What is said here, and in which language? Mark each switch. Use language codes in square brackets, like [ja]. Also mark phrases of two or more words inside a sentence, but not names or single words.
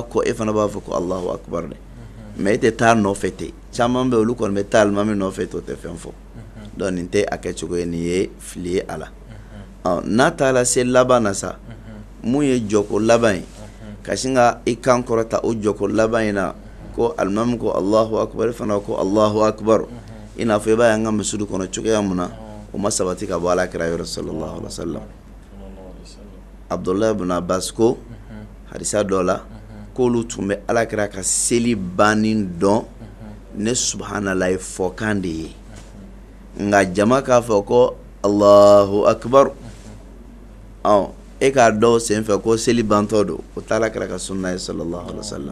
[bm] kɔ e fana b'a fɔ ko [ar] الله أكبر [bm] dɛ mais e tɛ taa nɔfɛ ten caman bɛ olu kɔni bɛ taa alimami nɔfɛ to tɛ fɛn fɔ donc nin tɛ a kɛcogo ye nin ye fili ye a la n'a taara se laban na sa mun ye jɔko laban ye ka sin ka i kan kɔrɔta o jɔko laban in na ko alimami ko [ar] الله أكبر [bm] fana ko [ar] الله أكبر [bm] i n'a fɔ i b'a ye an ka misiri kɔnɔ cogoya mun na o ma sabati ka bɔ alakira yɔrɔ [ar] صلى الله عليه وسلم. [bm] Abdullah ibn Abbas ko hadisa dɔ la k'olu tun bɛ alakira ka seli bannen dɔn ne subhanallah fɔkan de ye nka jama k'a fɔ ko [ar] الله أكبر [bm] e k'a dɔn sen fɛ ko seli bantɔ don o t'a alakira ka sunna ye [ar] صلى الله عليه وسلم.